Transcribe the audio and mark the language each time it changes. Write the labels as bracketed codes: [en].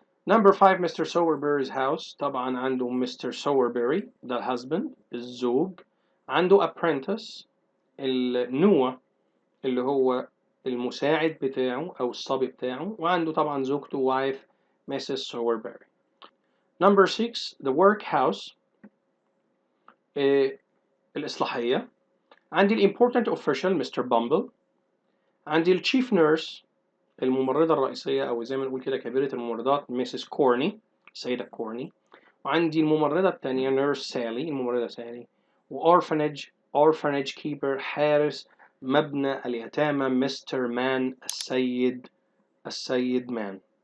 [en] Number 5 Mr. Sowerberry's house. [ar] طبعا عنده Mr. Sowerberry ده الهازبند الزوج. عنده apprentice النوة اللي هو المساعد بتاعه أو الصبي بتاعه. وعنده طبعا زوجته wife Mrs. [en] Sowerberry. Number 6 the workhouse الإصلاحية. [ar] عندي ال [en] important official Mr. Bumble. [ar] عندي ال chief nurse الممرضة الرئيسية أو زي ما نقول كده كبيرة الممرضات ميسيس كورني السيدة كورني. وعندي الممرضة التانية نيرس سالي الممرضة سالي. orphanage keeper حارس مبنى اليتامى مستر مان السيد مان.